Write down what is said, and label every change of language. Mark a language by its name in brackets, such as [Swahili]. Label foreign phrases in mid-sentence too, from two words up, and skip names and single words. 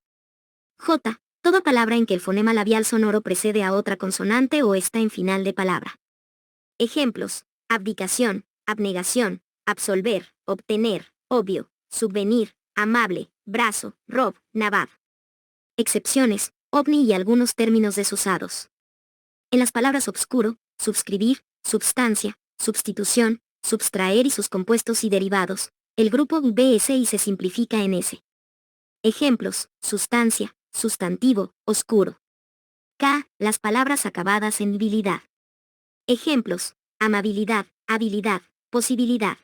[Spanish] J, toda palabra en que el fonema labial sonoro precede a otra consonante o está en final de palabra. Ejemplos: abdicación, abnegación, absolver, obtener, obvio, subvenir, amable, brazo, rob, nabab. Excepciones: ovni y algunos términos desusados. En las palabras obscuro, subscribir, substancia, substitución, subtraer y sus compuestos y derivados, el grupo BS y se simplifica en S. Ejemplos: sustancia, sustantivo, oscuro. K, las palabras acabadas en habilidad. Ejemplos: amabilidad, habilidad, posibilidad.